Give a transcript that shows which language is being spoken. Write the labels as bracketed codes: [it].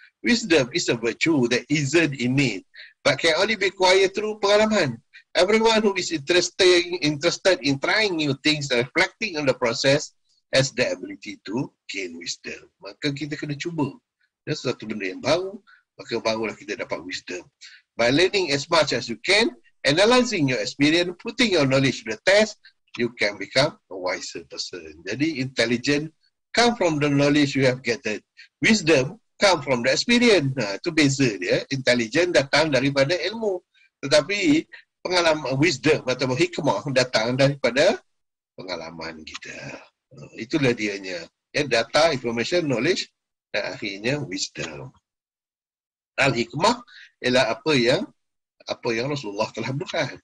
[en] Wisdom is a virtue that isn't innate, but can only be acquired through pengalaman. Everyone who is interested in trying new things and reflecting on the process has the ability to gain wisdom. [ms] Maka kita kena cuba, ya, sesuatu benda yang baru, maka barulah kita dapat wisdom. [en] By learning as much as you can, analysing your experience, putting your knowledge to the test, you can become a wiser person. Jadi intelligent come from the knowledge you have gathered. Wisdom come from the experience. [ms] Itu beza dia. Intelligent datang daripada ilmu. Tetapi pengalaman wisdom atau hikmah datang daripada pengalaman kita. Itulah dianya. Ya, data, information, knowledge dan akhirnya wisdom. Al-hikmah ialah apa yang Rasulullah telah buat.